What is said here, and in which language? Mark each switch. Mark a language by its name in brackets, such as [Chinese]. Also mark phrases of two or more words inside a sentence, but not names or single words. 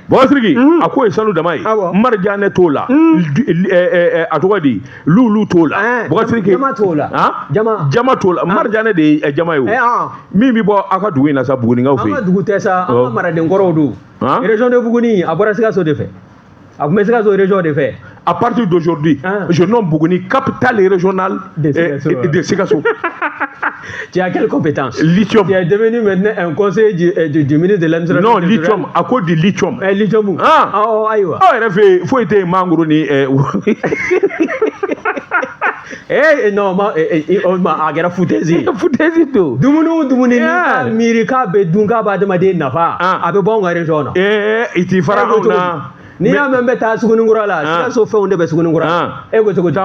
[Bambara] Boubacar a ko ye sanu dama ye Marijanɛ t'o la a tɔgɔ di lulu t'o la Boubacar jama t'o la jama t'o la Marijanɛ de ye jama ye o min bɛ bɔ aw ka dugu in na sa Bugunikaw fɛ yen an ka dugu tɛ sa an ka maraden kɔrɔw don région de Buguni a bɔra Sikaso de fɛ a tun bɛ Sikaso région de fɛ [French] à partir d'aujourd'hui je nomme Buguni capitale régionale de Sikaso. Tu as quelle compétence? Lithium. Tu es devenu maintenant un conseiller du ministre de l'administration. Non, lithium, à cause du lithium. Lithium. Oh, aïwa. Oh, il faut être mangro ni. [Bambara] non ma a kɛra foutaise foutaise to dumuni ni miiri k'a bɛ dun k'a b'a adamaden nafa a bɛ bɔ anw ka région na i t'i fara anw na n'i y'a mɛn bɛ taa Sugunikura la Sikaso fɛnw de bɛ Sugunikura e ko cogo